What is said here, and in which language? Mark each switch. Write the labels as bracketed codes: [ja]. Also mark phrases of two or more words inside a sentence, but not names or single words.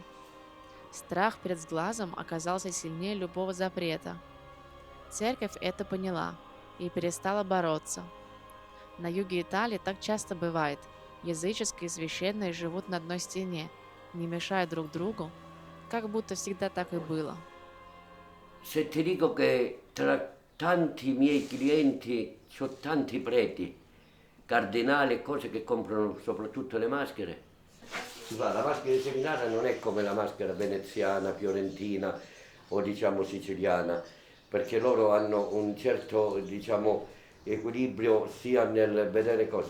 [ru] Страх перед сглазом оказался сильнее любого запрета. Церковь это поняла и перестала бороться. На юге Италии так часто бывает. Языческое и священное живут на одной стене, не мешая друг другу, как будто всегда так и было. [it] Se ti dico che tra tanti miei clienti ho tanti preti, cardinali e cose che comprano soprattutto le maschere. La maschera di seminario non è come la maschera veneziana, fiorentina o diciamo siciliana, perché loro hanno un certo diciamo equilibrio sia nel vedere cose.